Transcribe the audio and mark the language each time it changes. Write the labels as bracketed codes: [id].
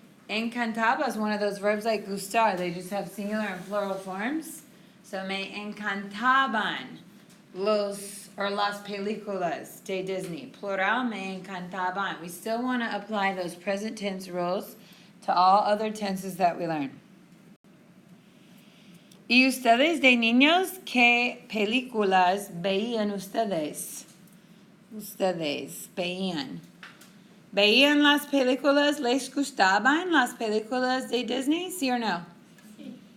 [en] Encantaba is one of those verbs like gustar. They just have singular and plural forms. [es] So me encantaban las películas de Disney. Plural, me encantaban. [en] We still want to apply those present tense rules to all other tenses that we learn. [es] ¿Y ustedes de niños qué películas veían ustedes? Ustedes veían. ¿Veían las películas? ¿Les gustaban las películas de Disney? ¿Sí o no? Sí.